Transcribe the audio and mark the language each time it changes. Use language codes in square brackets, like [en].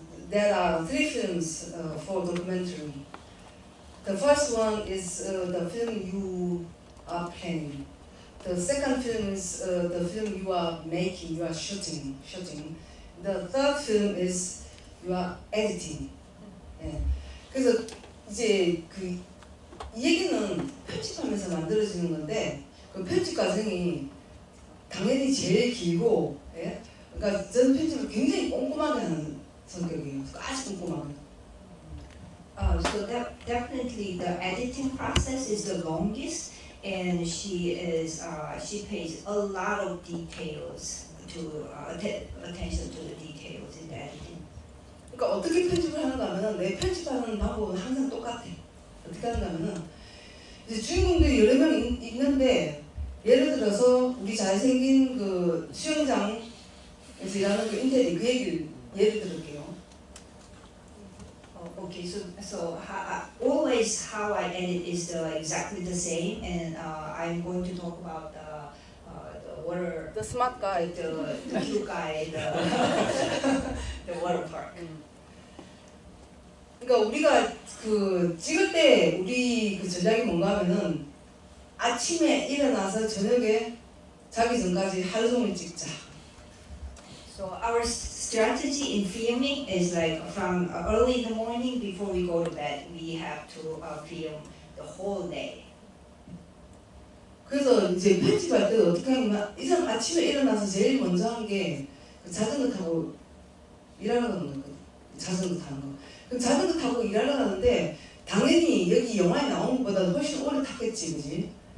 [en] There are 3 films for documentary. The first one is the film you are planning. The second film is the film you are making, you are shooting. The third film is you are editing. [ko] 예. 그래서 이제 이 얘기는 편집하면서 만들어지는 건데 그 편집 과정이 당연히 제일 길고, 예? 그러니까 저는 편집을 굉장히 꼼꼼하게 하는 성격이에요. 아주 꼼꼼하게. [en] So definitely the editing process is the longest, and she pays a lot of details to attention to the details in the editing. [ko] 그러니까 어떻게 편집을 하는가 하면은 내 편집하는 방법은 항상 똑같아. 어떻게 하는가 하면은 이제 주인공들이 여러 명 있는데 예를 들어서 우리 잘생긴 그 수영장에서 일하는 그 인테리 그 얘기를 예를 들을게요. [en] Okay, so always how I edit is exactly the same, and I'm going to talk about the water, The smart guy. the cute guy, the water park. [ko] 그러니까 우리가 그 찍을 때 우리 그 전략이 뭔가 하면은 아침에 일어나서 저녁에 자기 전까지 하루 종일 찍자. [en] So our strategy in filming is like from early in the morning before we go to bed, we have to film the whole day. [ko] 그래서 이제 편집할 때 어떻게 하냐면 이상 아침에 일어나서 제일 먼저 하는 게 자전거 타고 일하러 가는 거거든. 자전거 타는 거. 그럼 자전거 타고 일하러 가는데 당연히 여기 영화에 나온 것보다 훨씬 오래 탔겠지, 그지?